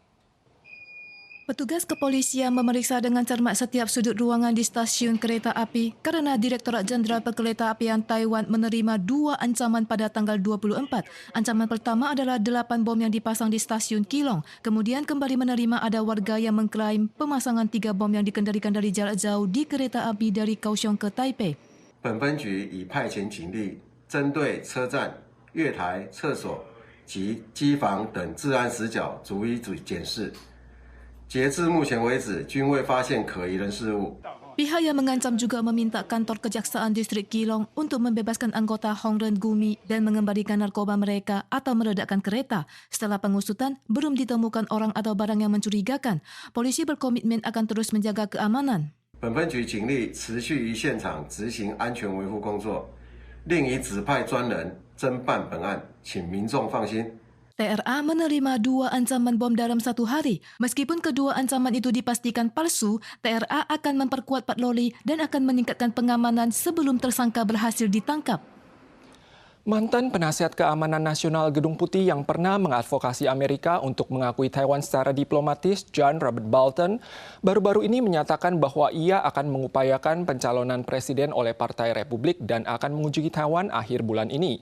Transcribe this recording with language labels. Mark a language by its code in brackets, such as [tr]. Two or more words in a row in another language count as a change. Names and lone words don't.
[id] Petugas kepolisian memeriksa dengan cermat setiap sudut ruangan di stasiun kereta api kerana Direktorat Jenderal Perkeretaapian Taiwan menerima 2 ancaman pada tanggal 24. Ancaman pertama adalah 8 bom yang dipasang di stasiun Keelung. Kemudian kembali menerima ada warga yang mengklaim pemasangan 3 bom yang dikendalikan dari jarak jauh di kereta api dari Kaohsiung ke Taipei. [zh] 本分局已派遣警力针对车站、月台、厕所及机房等治安死角逐一检视。截至目前为止，均未发现可疑人事物。 [id] Pihak yang mengancam juga meminta kantor Kejaksaan Distrik Keelung untuk membebaskan anggota Hongren Gumi dan mengembalikan narkoba mereka atau meledakkan kereta. Setelah pengusutan, belum ditemukan orang atau barang yang mencurigakan. Polisi berkomitmen akan terus menjaga keamanan. [zh] 本分局警力持续于现场执行安全维护工作，另已指派专人侦办本案，请民众放心。 [id] TRA menerima 2 ancaman bom dalam 1 hari. Meskipun kedua ancaman itu dipastikan palsu, TRA akan memperkuat patroli dan akan meningkatkan pengamanan sebelum tersangka berhasil ditangkap. Mantan penasihat keamanan nasional Gedung Putih yang pernah mengadvokasi Amerika untuk mengakui Taiwan secara diplomatis, John Robert Bolton, baru-baru ini menyatakan bahwa ia akan mengupayakan pencalonan presiden oleh Partai Republik dan akan mengunjungi Taiwan akhir bulan ini.